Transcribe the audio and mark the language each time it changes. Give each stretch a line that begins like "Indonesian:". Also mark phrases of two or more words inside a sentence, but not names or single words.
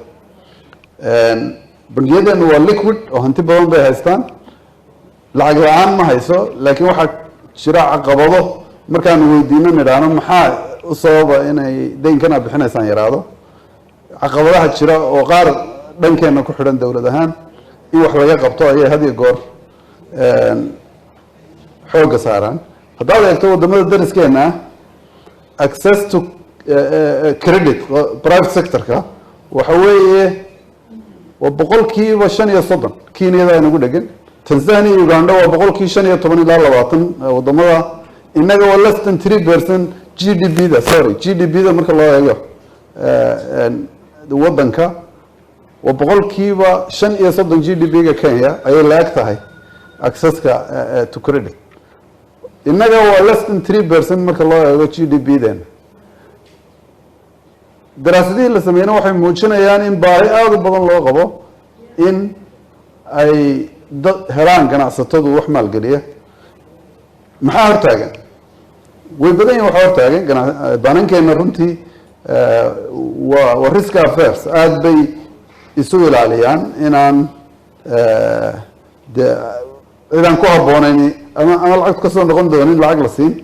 Somali: bangiyadeenu waa liquid oo hanti badan bay haystaan, lacag la-aan ma hayso, laakiin waxaa jira caqabado markaanu weydiino nidhaahno maxaa u sababa inay deynkana bixinaysaan yaraado. caqabadaha jira oo qaar dhankeena ku xidhan dowlad ahaan in wax laga qabto ayay had iyo goor xoogga saaraan. haddaad eegto wadamada dariskeena
English: access to credit private sector-ka
Somali: waxa weeye waa 5% Kenyada inagu dhegan. Tanzania iyo Uganda waa 15% ilaa 20 wadamada. inaga waa
English: less than
Somali: 3% GDP-da GDP-da marka loo eego wadanka waa 5% GDP-ga Kenya ayay laag tahay access-ka
English: to credit.
Somali: inaga waa
English: less than
Somali: 3% marka loo eego GDP-dan. daraasadihii la sameeyna waxay muujinayaan in baahi aada u badan loo qabo in ay helaan ganacsatadu wax maalgeliya. maxaa hortaagan? way badan yihin waxa hortaagan banankeena runtii waa
English: risk affairs
Somali: aada bay isu ilaaliyaan inaan cidaan ku habboonayn ama lacagtu kasoo noqon doonin lacag la siin.